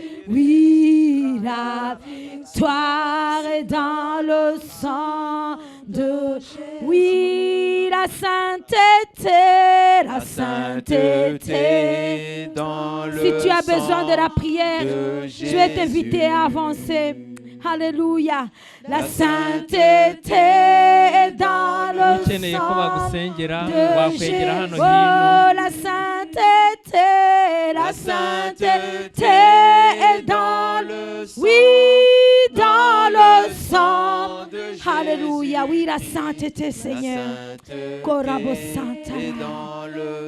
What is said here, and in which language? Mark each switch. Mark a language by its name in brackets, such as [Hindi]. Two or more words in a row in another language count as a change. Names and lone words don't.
[French] Oui, la victoire est dans le sang de Oui, la sainteté dans le Si tu as besoin de la sang prière, de je vais t'inviter à Jésus. avancer. Alléluia. La sainteté est dans le [Kinyarwanda] ukeneye ko [French] sang [Kinyarwanda] bagusengera [French] de [Kinyarwanda] wakwegera hano [French] Jésus. [Kinyarwanda] hino. [French] Oh, la sainteté est dans le sang. Oui, dans le sang. de Jésus. Alléluia. Oui, la sainteté, La Seigneur. sainteté Corabo Santa. est dans le